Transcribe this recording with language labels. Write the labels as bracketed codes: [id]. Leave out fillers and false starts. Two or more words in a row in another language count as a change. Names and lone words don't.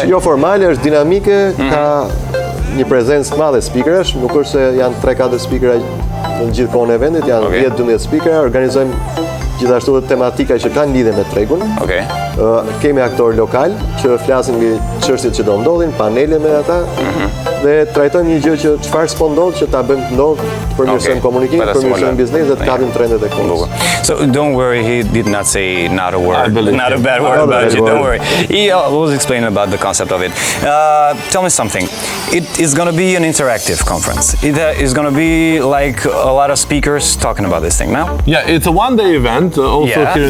[sq] Është jo formale, është dinamike, ka një prezencë të madhe speakerash, nuk është se janë 3-4 speakera në gjithë kohën e vendit, janë 10-12 speakera, organizojmë gjithashtu dhe tematika që kanë lidhje me tregun. Kemi aktor lokal që flasin mbi çështjet që do ndodhin, panele me ata dhe trajtojmë një gjë që çfarë s'po ndodh që ta bëjmë të ndodh, të përmirësojmë komunikimin, të përmirësojmë biznesin dhe të kapim trendet e kohës. [en] So don't worry, he did not say not a word, not a bad word about you, don't worry. He was explaining about the concept of it. Tell me something. It is going to be an interactive conference. It is going to be like a lot of speakers talking about this thing now? Yeah, it's a one-day event. Also here in